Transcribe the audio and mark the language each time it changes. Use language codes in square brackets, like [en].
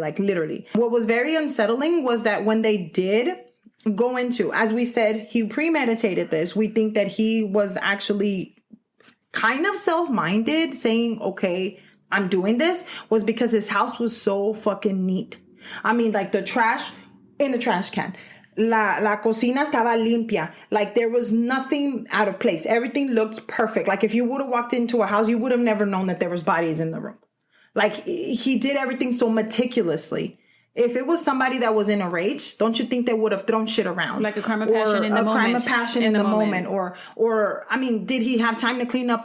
[en] Like literally, what was very unsettling was that when they did go into, as we said, he premeditated this. We think that he was actually kind of self-minded, saying, okay, I'm doing this, was because his house was so fucking neat. I mean, like the trash in the trash can. [es] La cocina estaba limpia. [en] Like there was nothing out of place. Everything looked perfect. Like if you would have walked into a house, you would have never known that there was bodies in the room. Like he did everything so meticulously. If it was somebody that was in a rage, don't you think they would have thrown shit around? Like a crime of passion in the moment. A crime of passion in the moment. Or I mean, did he have time to clean up?